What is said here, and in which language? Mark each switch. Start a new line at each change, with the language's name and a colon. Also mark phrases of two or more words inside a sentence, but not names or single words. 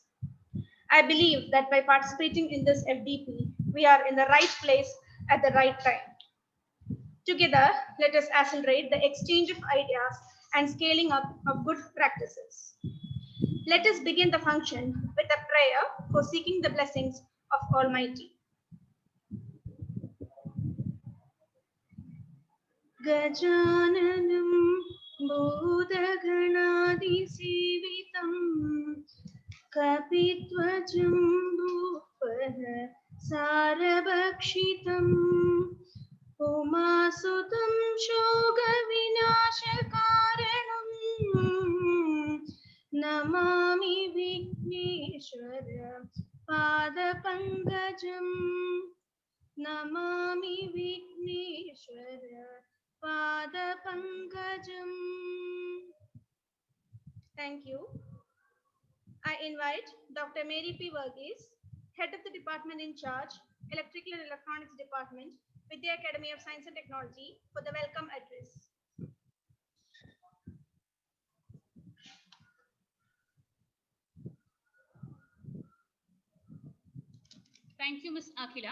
English: I believe that by participating in this FDP, we are in the right place at the right time. Together, let us accelerate the exchange of ideas and scaling up of good practices. Let us begin the function with a prayer for seeking the blessings of Almighty.
Sanskrit: Gajananam Bodhaganaadisevitam Kapitva Jambupara Sarabhakshitam Umasutam Shoga Vinashakaranam Namami Vigneshwara Padapangajam Namami Vigneshwara Padapangajam.
English: Thank you. I invite Dr. Mary P. Verghese, Head of the Department in Charge, Electrical and Electronics Department, with the Academy of Science and Technology, for the welcome address. Thank you, Ms. Akhila.